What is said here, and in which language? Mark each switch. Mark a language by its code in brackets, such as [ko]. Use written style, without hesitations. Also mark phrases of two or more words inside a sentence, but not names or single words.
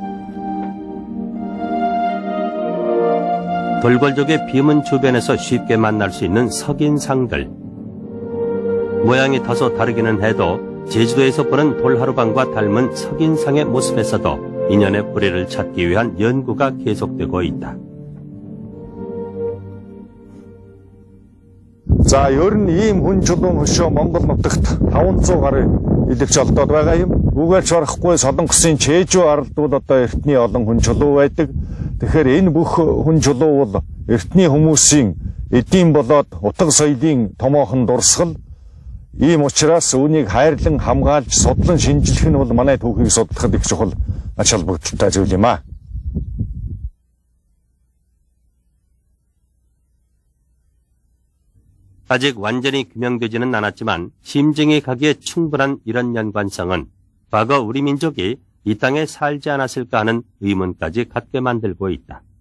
[ko] 돌궐족의 비문 주변에서 쉽게 만날 수 있는 석인상들. 모양이 다소 다르기는 해도 제주도에서 보는 돌하루방과 닮은 석인상의 모습에서도 인연의 뿌리를 찾기 위한 연구가 계속되고 있다. [mn] За ер нь ийм хүн чулуун хөшөө Монгол нутагт 500 гаруй идэвч олдоод байгаа юм. Үгээрч барахгүй Солонгосын Чэжүү аралд бол одоо эртний олон хүн чулуу байдаг. Тэгэхээр энэ бүх хүн чулуу бол эртний хүмүүсийн эдийн болоод утга соёлын томоохон дурсгал. Ийм учраас үүнийг хайрлан хамгаалж судлан шинжлэх нь бол манай түүхийг судлахад их чухал ач холбогдолтой зүйл юм аа. [ko] 아직 완전히 규명되지는 않았지만 심증이 가기에 충분한 이런 연관성은 과거 우리 민족이 이 땅에 살지 않았을까 하는 의문까지 갖게 만들고 있다.